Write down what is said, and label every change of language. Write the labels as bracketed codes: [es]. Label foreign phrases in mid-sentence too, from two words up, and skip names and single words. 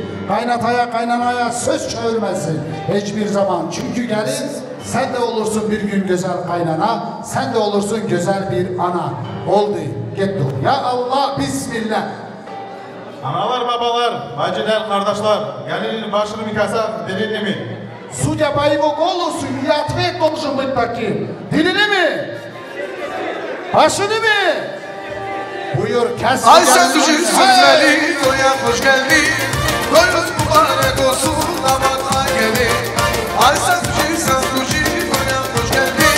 [tr] Kaynataya, kaynanaya söz çevirmesin hiçbir zaman. Çünkü gelin sen de olursun bir gün güzel kaynana, sen de olursun güzel bir ana. Oldu, gitti. Ya Allah, Bismillah. Analar, babalar, bacılar, kardeşler, gelinin başını mı keser, dilini mi? [ru] Судя по его голосу, я ответ должен быть таким. [tr] Dilini mi? Başını mı? Buyur kes. Ay sen düşün sürmeli, toya hoş geldin. Toyunuz mübarek olsun, namazla gelin. Ay sen düşün toya hoş geldin.